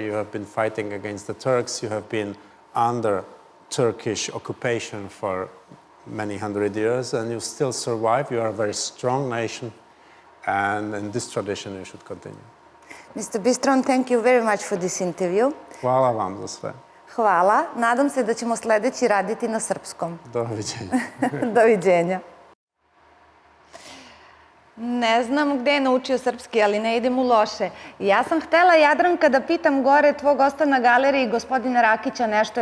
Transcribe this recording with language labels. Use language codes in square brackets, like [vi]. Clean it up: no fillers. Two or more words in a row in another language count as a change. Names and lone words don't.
[en] You have been fighting against the Turks. You have been under Turkish occupation for many hundred years, and you still survive. You are a very strong nation, and in this tradition you should continue. Mr. Bistron, thank you very much for this interview. [sr] Hvala vam za sve. Hvala. Nadam se da ćemo sledeći raditi na srpskom. Doviđenja. Doviđenja. Ne znam gde je naučio srpski, ali ne idem u loše. Ja sam htela, Jadranka, da pitam gore tvog gosta na galeriji, gospodina Rakića, nešto.